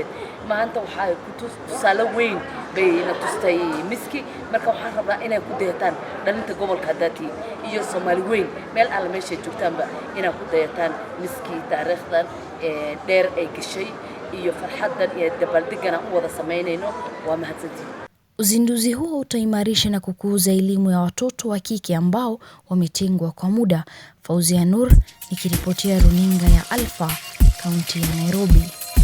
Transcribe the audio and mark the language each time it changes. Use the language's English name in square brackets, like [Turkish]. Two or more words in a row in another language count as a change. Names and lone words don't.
[Somali] maanta waxay ku tusaale weyn bay la tustay Miski. marka waxaan rabaa inay ku dayataan dhalinta gobolka Daati iyo Soomaali weyn meel alla meesha joogtaanba inay ku dayataan Miski taariikhdan dheer ay gashay iyo farxadan iyo dabaldegana u wada sameynayno. waa mahadsantihiin. [Swahili] Uzinduzi huo utaimarisha na kukuza elimu ya watoto wa kike ambao wametengwa kwa muda. Fauzia Nur nikiripotia runinga ya Alpha, kaunti ya Nairobi.